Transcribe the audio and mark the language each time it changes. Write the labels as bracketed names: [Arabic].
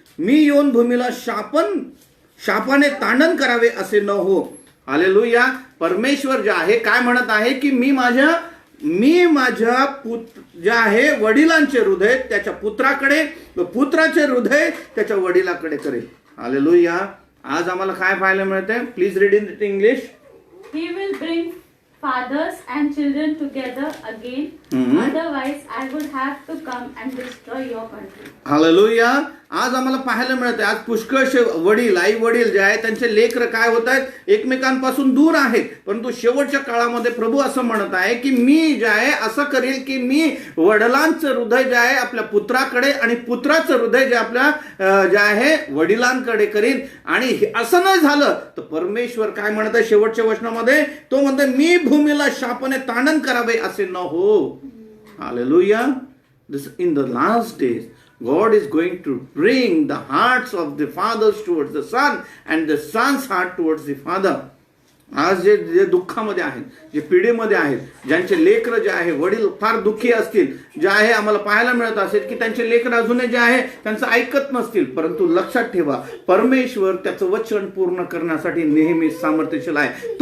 [Marathi] मी येऊन भूमीला शापाने तांडण करावे असे न हो. हालेलुया. परमेश्वर जे आहे काय म्हणत आहे की मी माझ्या मी माझ्या जे आहे वडिलांचे हृदय त्याच्या पुत्राकडे व पुत्राचे हृदय त्याच्या वडिलाकडे करेल. हालेलुया. आज आम्हाला काय पाहायला मिळते? [English] Please read in English. He will bring fathers and children together again. Otherwise, I would have to come and destroy your country. [Marathi] Hallelujah. आज आम्हाला पाहायला मिळते आज पुष्कळशे वडील आई वडील जे आहेत त्यांचे लेकर काय होत आहेत? एकमेकांपासून दूर आहेत. परंतु शेवटच्या काळामध्ये प्रभू असं म्हणत आहे की मी जे आहे असं करेल की मी वडिलांचं हृदय जे आहे आपल्या पुत्राकडे आणि पुत्राचं हृदय जे आपल्या जे आहे वडिलांकडे करीन. आणि असं नाही झालं तर परमेश्वर काय म्हणत आहे शेवटच्या वचनामध्ये? तो म्हणतो मी भूमीला शापाने ताडण करावे असे न हो. Hallelujah. [English] This in the last days God is going to bring the hearts of the fathers towards the son and the son's heart towards the father. [Marathi] आज जे दुःखामध्ये आहेत, जे पिढीमध्ये आहेत, ज्यांचे लेकर जे आहे वडील फार दुःखी असतील, जे आहे आम्हाला पाहायला मिळत असेल की त्यांचे लेकर अजूनही जे आहे त्यांचं ऐकत नसतील. परंतु लक्षात ठेवा परमेश्वर त्याचं वचन पूर्ण करण्यासाठी नेहमी सामर्थ्यशील आहे.